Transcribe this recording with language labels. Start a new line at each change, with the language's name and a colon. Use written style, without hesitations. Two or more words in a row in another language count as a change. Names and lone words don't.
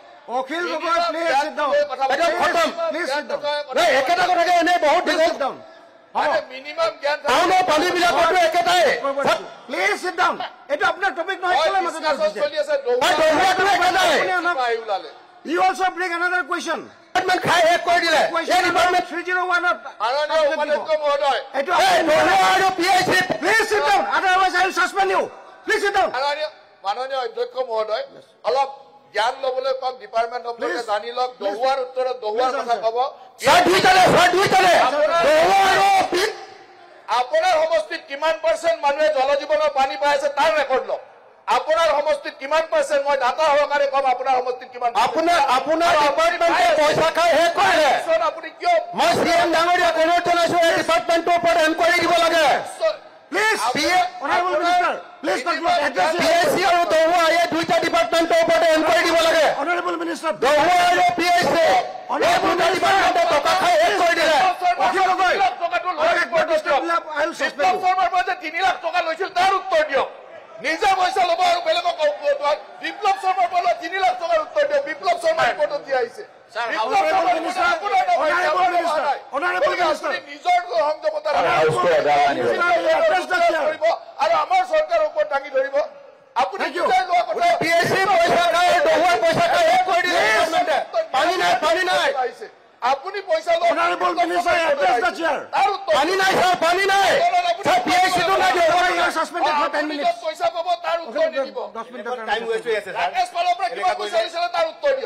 English: অখিল গগৈ please sit down please sit down
Assamese: একেটা কথাকে এনে বহুত দীঘল মিনিমাম জ্ঞান টাউনৰ পানীবিলাকতো একেটাই
English: please sit down
Assamese: এইটো আপোনাৰ টপিক নহয় চলি আছে দহুৱাটো একেটাই ওলালে
English: You also bring another question.
Assamese: ডিপাৰ্টমেন্ট খাই হেড কৰি দিলে এই ডিপাৰ্টমেন্ট 301 মাননীয় উপাধ্যক্ষ মহোদয় এইটো দহুৱা আৰু পিএইচডি
English: please sit down otherwise I will suspend you. Please sit down.
Assamese: মাননীয় অধ্যক্ষ মহোদয় অলপ জ্ঞান লবলৈ কম ডিপাৰ্টমেন্ট সম্পৰ্কে জানি লওক দহুৱাৰ উত্তৰত দহুৱাৰ কথা কব আপোনাৰ সমষ্টিত কিমান % মানুহে জল জীৱনৰ পানী পাই আছে তাৰ ৰেকৰ্ড লওক আপোনাৰ সমষ্টিত কিমান % মই ডাটা সহকাৰে কম আপোনাৰ সমষ্টিত কিমান আপোনাৰ ডিপাৰ্টমেন্টে পইচা খাই হেড কৰিলে আপুনি কিয় মই চিএম ডাঙৰীয়াক অনুৰোধ জনাইছো এই ডিপাৰ্টমেন্টৰ ওপৰত এনকুৱাৰী দিব লাগে
English: Please, Honorable Minister, please conclude. Address
Assamese: PSC আৰু দহুৱা এই দুইটা ডিপাৰ্টমেন্টৰ ওপৰত এনকুৱাৰী দিব লাগে
English: Honorable Minister,
Assamese: দহুৱা আৰু PSC এই দুটা ডিপাৰ্টমেন্টে টকা খাই হেড কৰি দিলে
English: অখিল গগৈ I will suspend you.
Assamese: 3 লাখ টকা লৈছিল তাৰ উত্তৰ দিয়ক নিজে পইচা ল'ব আৰু বেলেগক বিপ্লৱ শৰ্মাৰ পৰা 3 লাখ টকাৰ উত্তৰ দিয়ক বিপ্লৱ শৰ্মা ৰিপৰ্টত দিয়া আহিছে নিজৰ সংযমতা আৰু আমাৰ চৰকাৰৰ ওপৰত দাঙি ধৰিব আপুনি আপুনি পইচা
English: Honorable Minister, address the chair.
Assamese: পানী নাই স্যাৰ পানী নাই স্যাৰ পিএইচডিটো লাগে
English: You are suspended for 10 minutes.
Assamese: পইচা পাব তাৰ উত্তৰ নিদিব
English: 10 minutes.
Assamese: টাইম ৱেষ্ট হৈ আছে স্যাৰ ৰাকেশ পালৰ পৰা কিমান পইচা দিছিলে তাৰ